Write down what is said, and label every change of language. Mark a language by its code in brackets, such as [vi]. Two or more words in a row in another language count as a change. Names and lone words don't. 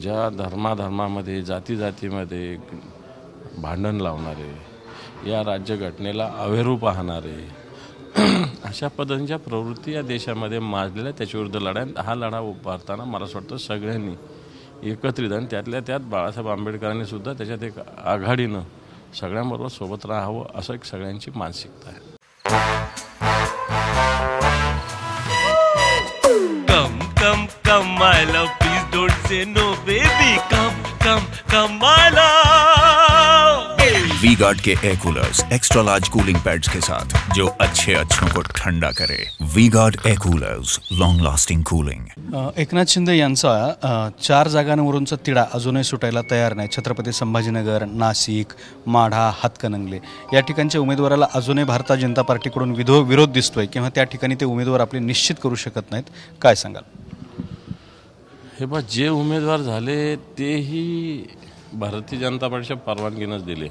[mr] ज्या धर्माधर्मामध्ये, जातीजातीमध्ये भांडण लावणारे, या राज्यघटनेला अवेरू पाहणारे अशा पद्धतीच्या प्रवृत्ती या देशामध्ये माजलेल्या त्याच्याविरुद्ध लढा हा लढा उभारताना मला असं वाटतं सगळ्यांनी एकत्रित आणि त्यातल्या त्यात बाळासाहेब आंबेडकरांनी सुद्धा त्याच्यात एक आघाडीनं सगळ्यांबरोबर सोबत राहावं असं एक सगळ्यांची मानसिकता आहे। [en] Come, come, come, my love, please don't say no, baby. Come, come, come, my love. [hi] वी-गार्ड के [en] air coolers extra large cooling pads [hi] के साथ जो अच्छों को ठंडा करे। [en] V-Guard air coolers, long lasting cooling. [mr] एकनाथ शिंदे यांचा 4 जागांवरूनचा तिढा अजूनही सुटायला तयार नाही। छत्रपती संभाजीनगर, नाशिक, माढा, हातकणंगले या ठिकाणच्या उमेदवाराला अजूनही भारतीय जनता पार्टीकडून विरोध दिसतोय किंवा त्या ठिकाणी ते उमेदवार आपले निश्चित करू शकत नाहीत, काय सांगाल? हे बा जे उमेदवार झाले तेही भारतीय जनता पार्टीच्या परवानगीनंच दिले।